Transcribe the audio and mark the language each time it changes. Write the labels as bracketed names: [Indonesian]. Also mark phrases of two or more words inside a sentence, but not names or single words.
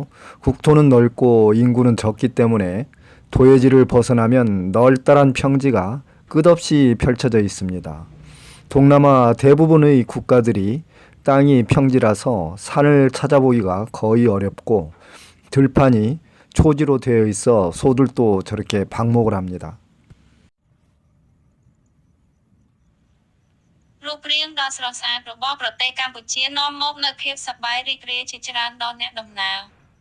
[Korean] 국토는 넓고 인구는 적기 때문에 도해지를 벗어나면 널따란 평지가 끝없이 펼쳐져 있습니다. 동남아 대부분의 국가들이 땅이 평지라서 산을 찾아보기가 거의 어렵고 들판이 초지로 되어 있어 소들도 저렇게 방목을 합니다. [Khmer] រូបរាងដ៏ស្រស់ស្អាតរបស់ប្រទេសកម្ពុជានាំមកនូវភាពសប្បាយរីករាយជាច្រើនដល់អ្នកដំណើរ